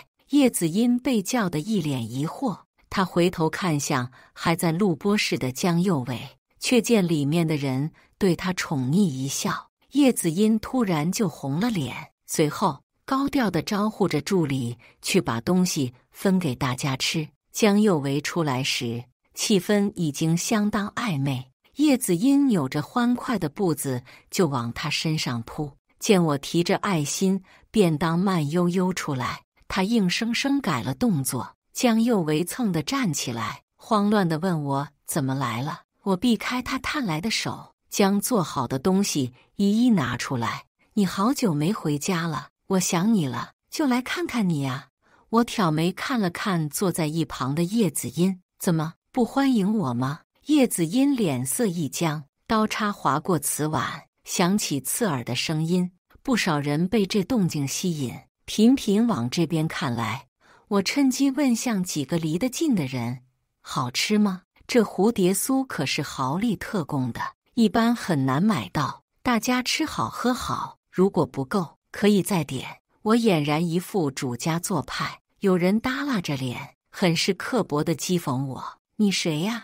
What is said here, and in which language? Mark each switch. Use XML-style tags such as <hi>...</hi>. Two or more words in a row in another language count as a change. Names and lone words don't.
<zh>葉子音被叫得一臉疑惑，他回頭看向還在錄播室的江佑維，卻見裡面的人對他寵溺一笑。葉子音突然就紅了臉，隨後高調地招呼着助理去把東西分給大家吃。江佑維出來時，氣氛已經相當曖昧。葉子音扭着歡快的步子就往他身上撲，見我提着愛心便當慢悠悠出來，他硬生生改了動作。江佑維蹭地站起來，慌亂地問我怎麼來了。我避開他探來的手，將做好的東西一一拿出來。你好久沒回家了，我想你了，就來看看你呀。我挑眉看了看坐在一旁的葉子音，怎麼不歡迎我嗎？葉子音臉色一僵，刀叉劃過瓷碗，響起刺耳的聲音。不少人被這動靜吸引，頻頻往這邊看來。我趁機問向幾個離得近的人：“好吃嗎？這蝴蝶酥可是豪利特供的，一般很難買到。大家吃好喝好， 如果不夠，可以再點。我儼然一副主家做派。有人耷拉着臉，很是刻薄地譏諷我：“你誰呀？</zh>